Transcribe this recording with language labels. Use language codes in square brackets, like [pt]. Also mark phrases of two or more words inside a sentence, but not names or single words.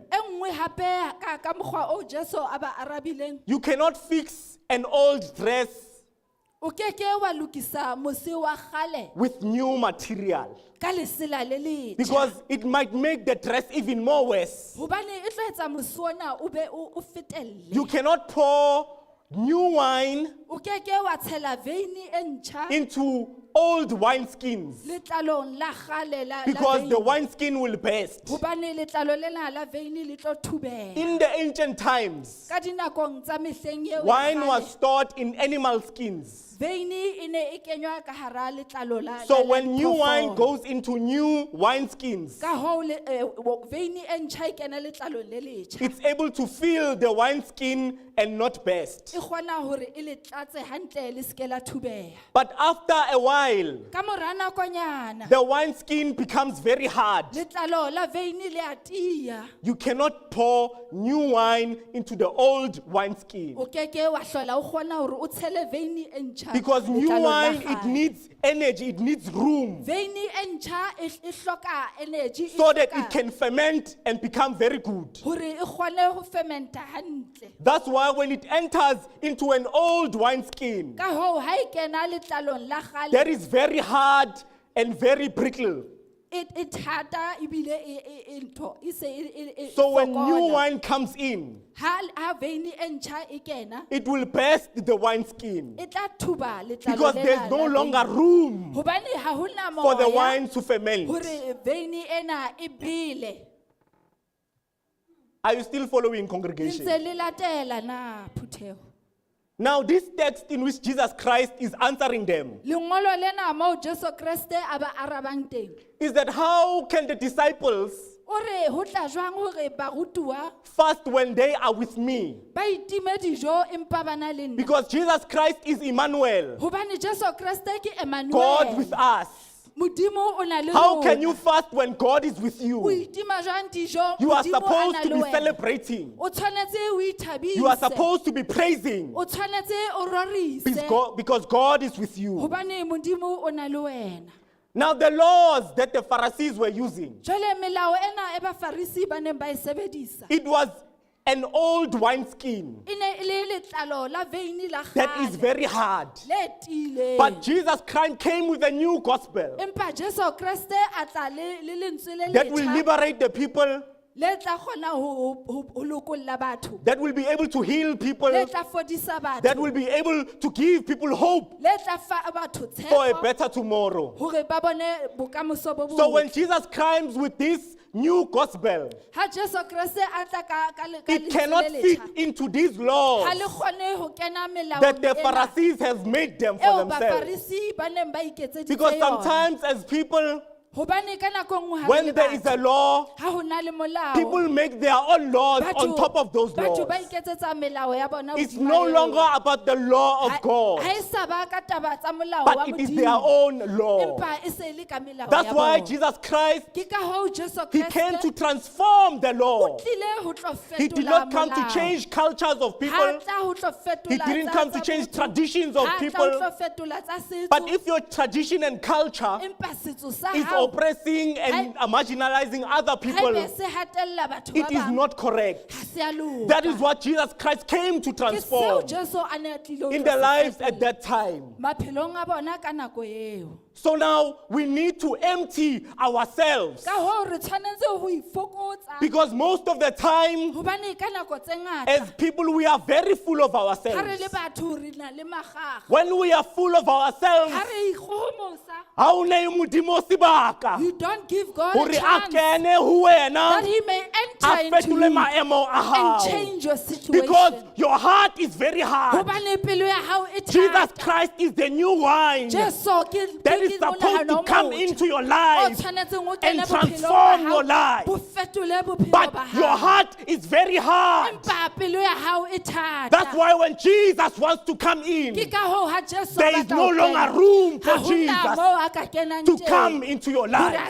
[st] E nngwe hape ka mokgwa o Jesu a ba arabileng. [en] You cannot fix an old dress [st] O keke wa lukisa mose wa kgale [en] with new material [st] ka lesela le letjha. [en] because it might make the dress even more worse. [st] Hobane e tlo etsa mose ona o be o fetelle. [en] You cannot pour new wine [st] O keke wa tshela veini e ntjha [en] into old wineskins [st] letlalong la kgale la [en] because the [st] veini. [en] wineskin will burst. [st] Hobane letlalo lena la veini le tlo thubeha. [en] In the ancient times, [st] Ka dinakong tsa mehleng eo ya [en] wine [st] kgale, [en] was stored in animal skins. [st] veini e ne e kenywa ka hara letlalo la [en] So [st] la [en] when new wine [st] diphoofolo. [en] goes into new wineskins, [st] Ka hoo veini e ntjha e kena letlalong le letjha. [en] it's able to fill the wineskin and not burst. [st] E kgona hore e le tlatse hantle le ske la thubeha. [en] But after a while, [st] Ka mora nakonyana [en] the wineskin becomes very hard. [st] letlalo la veini le a tia. [en] You cannot pour new wine into the old wineskin [st] O keke wa hlola o kgona hore o tshele veini e ntjha [en] because new [st] letlalong la [en] wine, it [st] kgale. [en] needs energy, it needs room [st] Veini e ntjha e hloka energy e [en] so that [st] hloka [en] it can ferment and become very good. [st] hore e kgone ho fermenta hantle. [en] That's why when it enters into an old wineskin, [st] Ka hoo ha e kena letlalong la kgale [en] that is very hard and very brittle. [st] it hata ebile e ntho e se e [en] So when new [st] fokola. [en] wine comes in, [st] ha veini e ntjha e kena [en] it will burst the wineskin [st] e tla thuba letlalo [en] because [st] lena [en] there's no [st] la [en] longer [st] veini. [en] room [st] Hobane ha hona [en] for the [st] moya [en] wine to ferment. [st] hore veini ena e bele. [en] Are you still following, congregation? [st] Ntse le latela na phutheho. [en] Now, this text in which Jesus Christ is answering them [st] Lengolo lena moo Jesu Kriste a ba arabang teng. [en] is that how can the disciples [st] O re ho tla jwang hore barutuwa [en] fast when they are with me? [st] ba itime dijo empa ba na le nna. [en] Because Jesus Christ is Emmanuel, [st] Hobane Jesu Kriste ke Emmanuel. [en] God with us. [st] Modimo o na le [en] How [st] rona. [en] can you fast when God is with [st] O [en] you? [st] itima jwang dijo [en] You are [st] Modimo a [en] supposed [st] na [en] to [st] le [en] be [st] wena. [en] celebrating. [st] O tshwanetse o ithabise. [en] You are supposed to be praising [st] O tshwanetse o rorise. [en] because God is with you. [st] Hobane Modimo o na le wena. [en] Now, the laws that the Pharisees were using, [st] Jwale melao ena e Bafarisi ba neng ba e sebedisa. [en] it was an old wineskin [st] E ne e le letlalo la veini la [en] that is [st] kgale. [en] very hard. [st] Le tiileng. [en] But Jesus Christ came with a new gospel [st] Empa Jesu Kriste a tla le lentswe le [en] that will [st] letjha [en] liberate the people, [st] le tla kgona ho lokolla batho. [en] that will be able to heal people, [st] Le tla fodisa [en] that [st] batho. [en] will be able to give people hope [st] Le tla fa batho [en] for a [st] tshepo [en] better tomorrow. [st] hore ba bone bokamoso bo [en] So when [st] botle. [en] Jesus comes with this new gospel, [st] Ha Jesu Kriste a tla ka [en] it [st] lentswe [en] cannot [st] le [en] fit [st] letjha, [en] into these laws [st] ha le kgone ho kena melaong [en] that the [st] ena [en] Pharisees have made them for [st] eo [en] themselves. [st] Bafarisi ba neng ba iketseditse [en] Because [st] yona. [en] sometimes as people, [st] Hobane ka nako nngwe ha re [en] when [st] le [en] there is a [st] batho, [en] law, [st] ha ho na le molao, [en] people make their own laws on top of those [st] batho [en] laws. [st] ba iketsetsa melao ya bona [en] It's [st] hodima [en] no [st] eo. [en] longer about the law of [st] Ha [en] God, [st] e sa ba ka taba tsa molao wa [en] but it is [st] Modimo, [en] their own law. [st] empa e se le ka melao [en] That's [st] ya [en] why [st] bona. [en] Jesus Christ, [st] Ke ka hoo Jesu [en] he came to [st] Kriste [en] transform the [st] o [en] law. [st] tlile ho tlo [en] He did [st] fetola [en] not come to [st] molao. [en] change cultures of [st] Ha [en] people. [st] tla ho tlo fetola [en] He didn't [st] tsa- [en] come to [st] tsa [en] change [st] botho. [en] traditions of [st] Ha tla ho [en] people. [st] tlo fetola tsa setso. [en] But if your tradition and culture [st] Empa setso sa [en] is [st] hao, [en] oppressing and marginalizing other people, [st] haebe se hatella batho ba [en] it is [st] bang, [en] not correct. [st] ha se a loka. [en] That is what Jesus Christ came to [st] Ke seo [en] transform [st] Jesu a ne a tlile ho [en] in [st] tlo [en] their [st] se [en] lives [st] fetola. [en] at that time. [st] Maphelong a bona ka nako eo. [en] So now we need to empty ourselves. [st] Ka hoo re tshwanetse ho ifokotsa. [en] Because most of the time, [st] Hobane ka nako tse ngata, [en] as people, we are very full of [st] ha re [en] ourselves. [st] le batho re na le magaga. [en] When we are full of ourselves, [st] Ha re ikgohomosa, ha o ne modimo sebaka [en] you don't give God [st] hore a a [en] chance [st] kene ho [en] that [st] wena [en] He may [st] a [en] enter into [st] fetole [en] you [st] maemo a [en] and [st] hao. [en] change your situation. Because your heart is very hard. [st] Hobane pelo ya hao e [en] Jesus [st] thata. [en] Christ is the new wine [st] Jesu ke [en] that is supposed to come into your life and transform your life. But your heart is very hard. That's why when Jesus wants to come in, there is no longer room for Jesus to come into your life.